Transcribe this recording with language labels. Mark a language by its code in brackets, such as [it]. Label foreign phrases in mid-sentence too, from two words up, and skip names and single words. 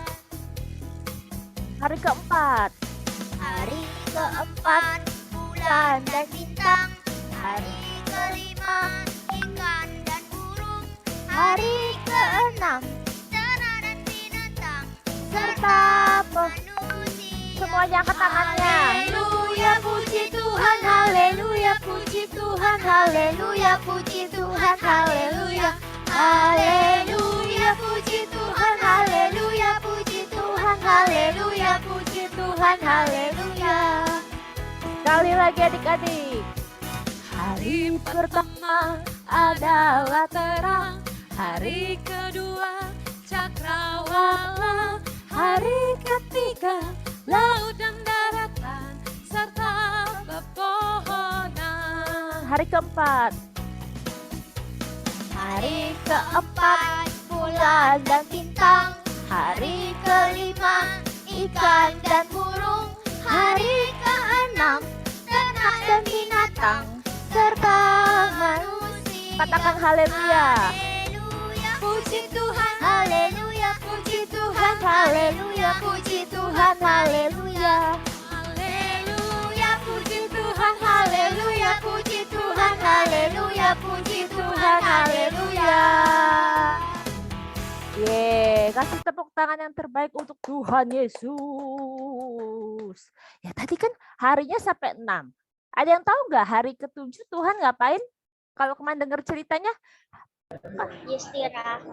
[id] Hari keempat bulan dan bintang. Hari kelima ikan dan burung. Hari keenam terang dan binatang serta manusia. Semuanya angkat tangannya. Haleluya, puji Tuhan, haleluya, puji puji Tuhan, haleluya, puji Tuhan, haleluya, haleluya, puji Tuhan, haleluya, puji Tuhan, haleluya, puji Tuhan, haleluya. Sekali lagi adik-adik. Hari pertama adalah terang, hari kedua cakrawala, hari ketiga laut dan daratan serta pepohonan. Hari keempat. Hari keempat bulan dan bintang, hari kelima ikan dan burung, hari keenam ternak dan binatang serta manusia. Katakan haleluya. Haleluya, puji Tuhan, haleluya, puji Tuhan, haleluya, puji Tuhan, haleluya. Haleluya, puji Tuhan, haleluya, puji Tuhan, haleluya, puji Tuhan, haleluya. Yeay, kasih tepuk tangan yang terbaik untuk Tuhan Yesus. Ya tadi kan harinya sampai 6. Ada yang tahu nggak hari ke-7 Tuhan ngapain? Kalau kemarin dengar ceritanya? Istirahat.